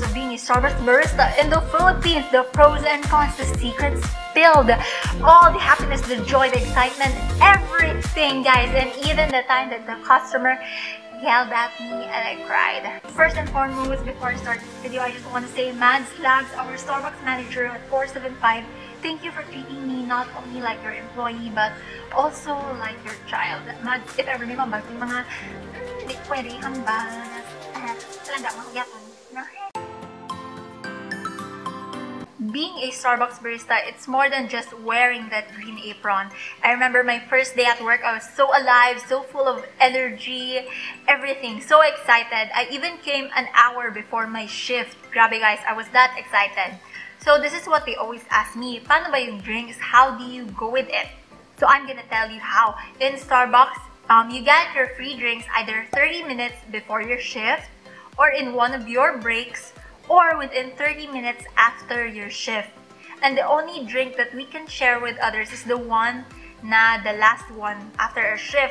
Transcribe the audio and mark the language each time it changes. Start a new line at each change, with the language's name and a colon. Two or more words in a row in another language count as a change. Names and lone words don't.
English: being a Starbucks barista in the Philippines, the pros and cons, the secrets spilled, all the happiness, the joy, the excitement, everything, guys, and even the time that the customer yelled at me and I cried. First and foremost, before I start this video, I just want to say Mads Lags, our Starbucks manager at 475, thank you for treating me not only like your employee but also like your child.
Filipino: Mads,
English: if ever
Filipino: may mabag yung mga hindi pwede hambal, talaga magyapon.
English: Being a Starbucks barista, it's more than just wearing that green apron. I remember my first day at work, I was so alive, so full of energy, everything, so excited. I even came an hour before my shift. Grabe guys, I was that excited. So this is what they always ask me,
Filipino: paano ba yung drinks?
English: How do you go with it? So I'm gonna tell you how. In Starbucks, you get your free drinks either 30 minutes before your shift, or in one of your breaks, or within 30 minutes after your shift. And the only drink that we can share with others is the one na the last one after our shift.